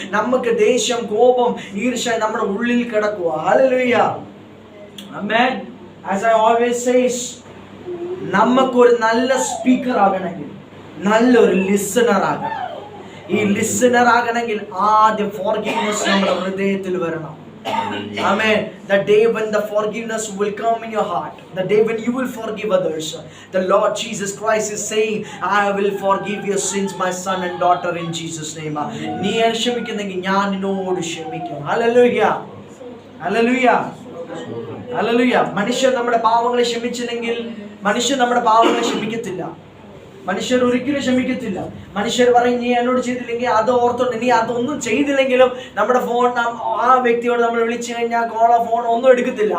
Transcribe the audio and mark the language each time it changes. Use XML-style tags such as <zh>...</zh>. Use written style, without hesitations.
<ml>നമുക്ക് ദേഷ്യം, കോപം, ഈർഷ്യ നമ്മുടെ ഉള്ളിൽ കിടക്കുക. Hallelujah. Amen.</ml> <en>as I always says,</en> <ml>നമുക്കൊരു നല്ല സ്പീക്കർ ആകണമെങ്കിൽ നല്ലൊരു ലിസണർ ആകണം. ഈ ലിസണർ ആകണമെങ്കിൽ ആദ്യം ഫോർഗീവ്നെസ് നമ്മുടെ ഹൃദയത്തിൽ വരണം.</ml> <en>Amen. The day when the forgiveness will come in your heart, the day when you will forgive others, the Lord Jesus Christ is saying, I will forgive your sins, my son and daughter, in Jesus name.</en> <ml>നീ ക്ഷമിക്കുന്നെങ്കിൽ ഞാൻ നിന്നോട് ക്ഷമിക്കും. Hallelujah. Hallelujah. Hallelujah. മനുഷ്യർ നമ്മുടെ പാവങ്ങളെ ക്ഷമിച്ചില്ലെങ്കിൽ മനുഷ്യർ നമ്മുടെ പാവങ്ങളെ ക്ഷമിക്കത്തില്ല. മനുഷ്യർ ഒരിക്കലും ക്ഷമിക്കത്തില്ല. മനുഷ്യർ പറയും, നീ എന്നോട് ചെയ്തില്ലെങ്കിൽ അത് ഓർത്തോണ്ട്, നീ അതൊന്നും ചെയ്തില്ലെങ്കിലും നമ്മുടെ ഫോൺ ആ വ്യക്തിയോട് നമ്മൾ വിളിച്ചു കഴിഞ്ഞാൽ ഫോൺ ഒന്നും എടുക്കത്തില്ല.</ml>